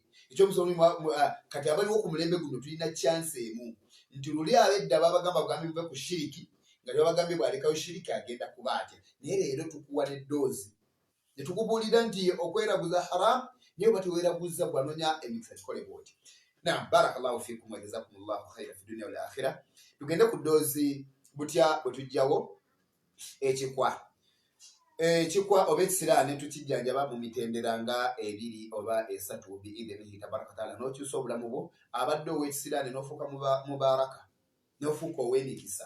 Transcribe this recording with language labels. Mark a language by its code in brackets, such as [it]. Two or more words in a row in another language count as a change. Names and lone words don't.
[lg] Ekyomusomi kati abaliwo ku mulembe guno tulina chance emu nti luli abedda babagamba bugambi buve ku shiriki, nga babagambye bwalekayo shiriki agenda kuba atya. Naye leero tukuwa n'eddoozi ne tukubuulira nti okweraguza haramu, naye oba teweeraguza bw'anoonya emikisa kikole bw'oti. Naam, [ar] بارك الله فيكم وجزاكم الله خيرا في الدنيا والآخرة. [lg] Tugende ku ddoozi butya bwe tujjawo ekikwa. Ekikwa oba ekisiraane tukijjanjaba mu mitendera nga 2 oba 3 [ar] بإذنه تبارك تعالى. [lg] N'okyusa obulamu bwo, abadde ow'ekisiraane n'ofuuka mubaraka, n'ofuuka ow'emikisa.